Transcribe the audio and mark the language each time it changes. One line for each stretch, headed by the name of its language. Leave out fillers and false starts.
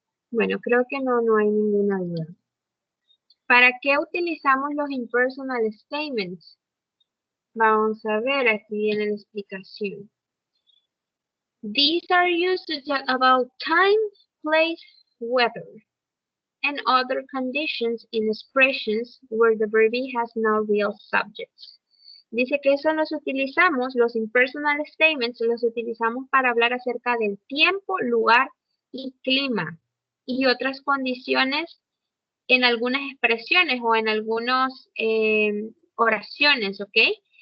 Spanish: Bueno, creo que no hay ninguna duda. ¿Para qué utilizamos los impersonal statements? Vamos a ver, aquí viene la explicación.
English: These are used to talk about time, place, weather, and other conditions in expressions where the verb has no real subjects.
Spanish: Dice que eso los utilizamos, los impersonal statements, los utilizamos para hablar acerca del tiempo, lugar y clima y otras condiciones en algunas expresiones o en algunas oraciones, ¿ok?